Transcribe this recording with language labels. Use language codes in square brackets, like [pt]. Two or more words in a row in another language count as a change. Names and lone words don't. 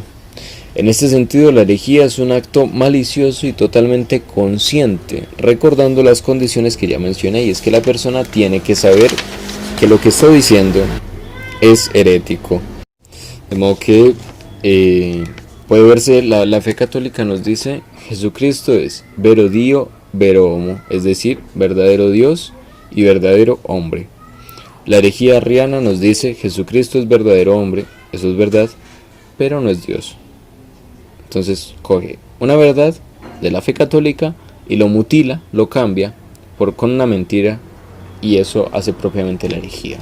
[es] En este sentido, la herejía es un acto malicioso y totalmente consciente, recordando las condiciones que ya mencioné, y es que la persona tiene que saber que lo que está diciendo es herético. De modo que puede verse, la fe católica nos dice, Jesucristo es [la] vero Dio, vero homo, [es] es decir, verdadero Dios y verdadero hombre. La herejía arriana nos dice, Jesucristo es verdadero hombre, eso es verdad, pero no es Dios. Entonces coge una verdad de la fe católica y lo mutila, lo cambia con una mentira, y eso hace propiamente la herejía.